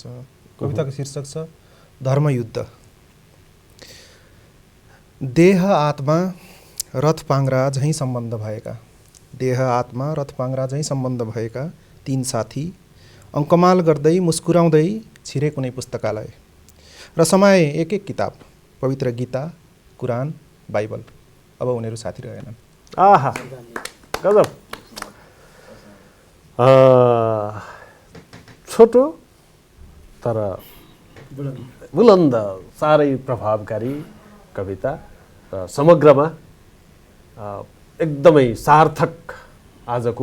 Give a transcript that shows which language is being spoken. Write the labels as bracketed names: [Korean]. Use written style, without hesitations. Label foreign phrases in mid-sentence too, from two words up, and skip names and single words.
[Nepali] कविताको शीर्षक छ धर्मयुद्ध। देह आत्मा रथ पाङ्ग्रा झैँ सम्बन्ध भएका, देह आत्मा रथ पाङ्ग्रा झैँ सम्बन्ध भएका तीन साथी अङ्कमाल गर्दै मुस्कुराउँदै छिरे कुनै पुस्तकालय र समाए एक एक किताब, पवित्र गीता, कुरान, बाइबल। अब उनीहरू साथी रहेनन्। आहा गजब। छोटो तर बुलन्द, साह्रै प्रभावकारी कविता र समग्रमा एकदमै सार्थक आजको।